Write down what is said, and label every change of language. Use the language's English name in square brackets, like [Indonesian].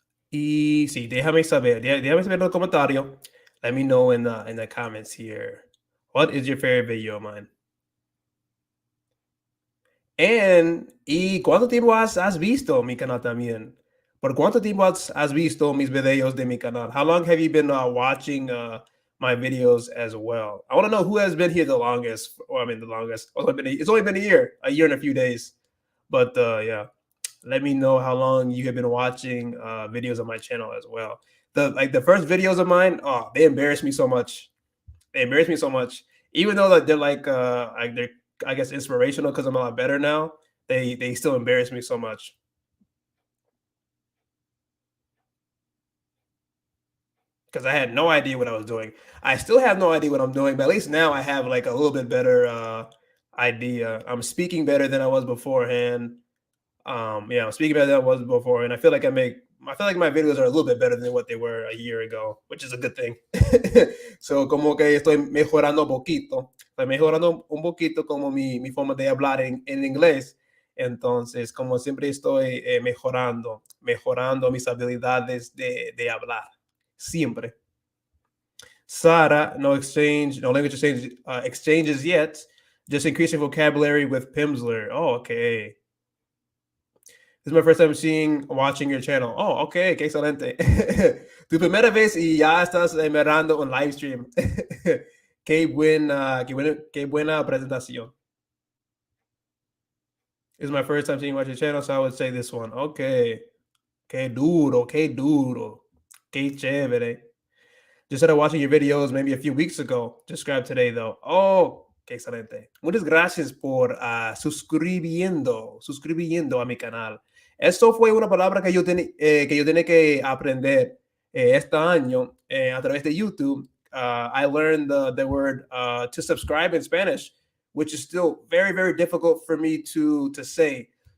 [Spanish] Y sí, déjame saber en los comentarios. [English] Let me know in the comments here. What is your favorite video of mine? [Spanish] ¿Y cuánto tiempo has visto mi canal también? ¿Por cuánto tiempo has visto mis videos de mi canal? [English] How long have you been watching my videos as well? I want to know who has been here the longest. Well, I mean, the longest. It's only been a year and a few days. But yeah, let me know how long you have been watching videos on my channel as well. The first videos of mine, oh, they embarrassed me so much. They embarrass me so much. Even though like they're like they're I guess inspirational because I'm a lot better now. They still embarrass me so much because I had no idea what I was doing. I still have no idea what I'm doing, but at least now I have like a little bit better idea. I'm speaking better than I was beforehand. Yeah, I'm speaking better than I was before, and I feel like my videos are a little bit better than what they were a year ago, which is a good thing. [Spanish] So como que estoy mejorando un poquito, estoy mejorando un poquito como mi forma de hablar en inglés. Entonces, como siempre estoy mejorando mis habilidades de hablar. Siempre. [English] Sara, no language exchanges yet. Just increasing vocabulary with Pimsleur. Oh, okay. This is my first time watching your channel. [Spanish] Oh, okay, qué excelente. Tu primera vez y ya estás mirando un live stream. Qué buena presentación. [English] This is my first time watch your channel, so I would say this one. Okay. [Spanish] Qué duro, qué duro. Qué chévere. [English] Just started watching your videos maybe a few weeks ago. Just subscribed today, though. [Spanish] Oh, qué excelente. Muchas gracias por suscribiendo a mi canal. Eso fue una palabra que yo tenía que aprender este año a través de YouTube. [English] I learned the word to subscribe in Spanish, which is still very, very difficult for me to say.